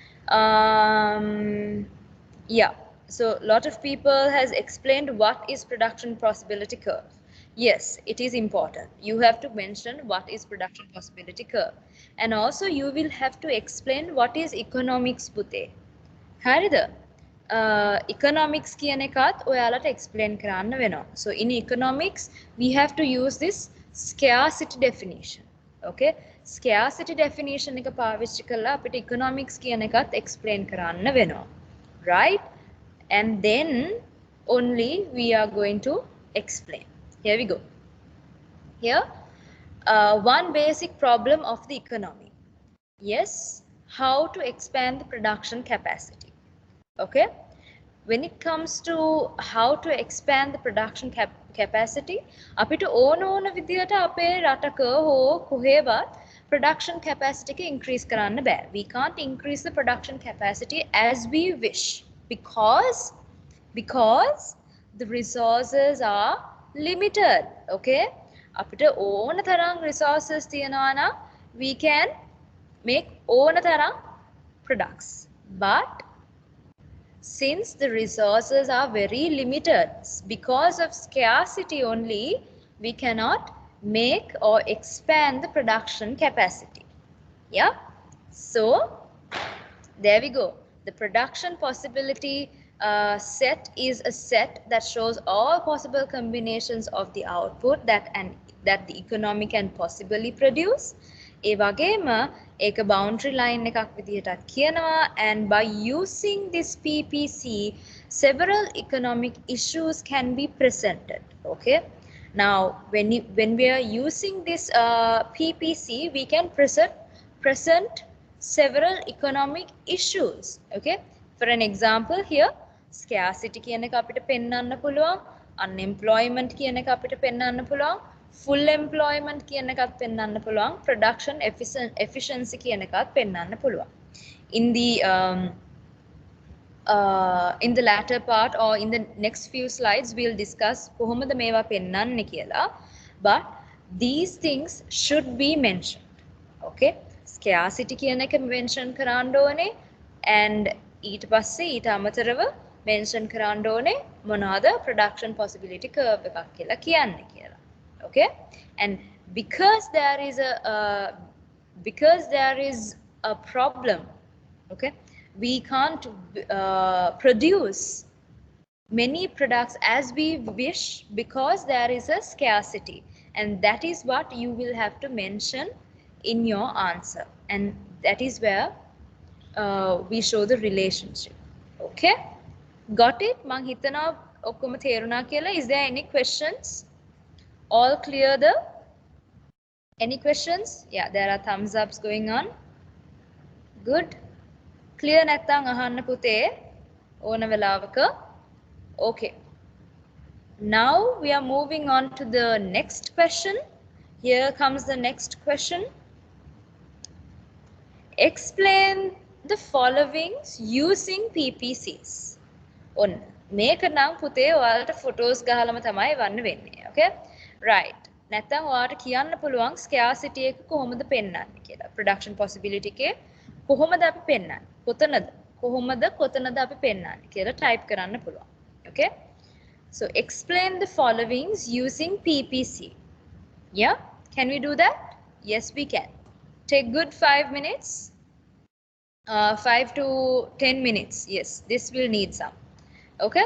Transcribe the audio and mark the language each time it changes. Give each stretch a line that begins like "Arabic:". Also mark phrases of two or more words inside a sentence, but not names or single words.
English: Yeah, so a lot of people has explained what is production possibility curve. Yes, it is important. You have to mention what is production possibility curve. And also you will have to explain what is economics පුතේ.
Sinhala: හරිද? Economics කියන එකත් ඔයාලට explain කරන්න වෙනවා.
English: So in economics, we have to use this scarcity definition. Okay? Scarcity definition
Sinhala: එක පාවිච්චි කරලා අපිට economics කියන එකත් explain කරන්න වෙනවා.
English: Right? And then only we are going to explain. Here we go. Here, one basic problem of the economy. Yes, how to expand the production capacity. Okay, when it comes to how to expand the production capacity,
Sinhala: අපිට ඕන විදියට අපේ රටක හෝ කොහෙවත්
English: production capacity
Sinhala: එක increase කරන්න බෑ.
English: We can't increase the production capacity as we wish because the resources are limited. Okay,
Sinhala: අපිට ඕන තරම් resources තියෙනවා නම්
English: we can make
Sinhala: ඕන තරම්
English: products, but since the resources are very limited, because of scarcity only, we cannot make or expand the production capacity. Yeah, so there we go. The production possibility set is a set that shows all possible combinations of the output that the economy can possibly produce.
Sinhala: ඒ වගේම ඒක
English: boundary line
Sinhala: එකක් විදිහටත් කියනවා,
English: and by using this PPC several economic issues can be presented. Okay, now when we are using this PPC, we can present several economic issues. Okay, for an example here,
Sinhala: scarcity කියන එක අපිට පෙන්වන්න පුළුවන්, unemployment කියන එක අපිට පෙන්වන්න පුළුවන්,
English: full employment
Sinhala: කියන එකත් පෙන්වන්න පුළුවන්,
English: production efficiency
Sinhala: කියන එකත් පෙන්වන්න පුළුවන්.
English: In the latter part or in the next few slides, we'll discuss
Sinhala: කොහොමද මේවා පෙන්වන්නේ කියලා,
English: but these things should be mentioned.
Sinhala: Okay, scarcity කියන එක mention කරන්න ඕනේ, and ඊට පස්සේ ඊට අමතරව mention කරන්න ඕනේ මොනවාද
English: production possibility curve
Sinhala: එකක් කියලා කියන්නේ කියලා.
English: Okay, and because there is a problem, okay, we can't produce many products as we wish because there is a scarcity, and that is what you will have to mention in your answer, and that is where we show the relationship. Okay, got it?
Sinhala: මං හිතන ඔක්කොම තේරුණා කියලා.
English: Is there any questions? All clear? The any questions? Yeah, there are thumbs ups going on. Good. Clear
Sinhala: නැත්නම් අහන්න පුතේ ඕන වෙලාවක.
English: Okay. Now we are moving on to the next question. Here comes the next question. Explain the following using PPCs.
Sinhala: ඔන්න මේක නම් පුතේ ඔයාලට ෆොටෝස් ගහලම තමයි වන්න වෙන්නේ.
English: Okay? Right.
Sinhala: නැත්නම් ඔයාලට කියන්න පුළුවන් scarcity එක කොහොමද පෙන්වන්නේ කියලා.
English: Production possibility
Sinhala: එකේ කොහොමද අපි පෙන්වන්නේ? කොතනද අපි පෙන්වන්නේ කියලා type කරන්න පුළුවන්.
English: Okay? So explain the followings using PPC. Yeah? Can we do that? Yes, we can. Take good 5 minutes. 5 to 10 minutes. Yes, this will need some. Okay?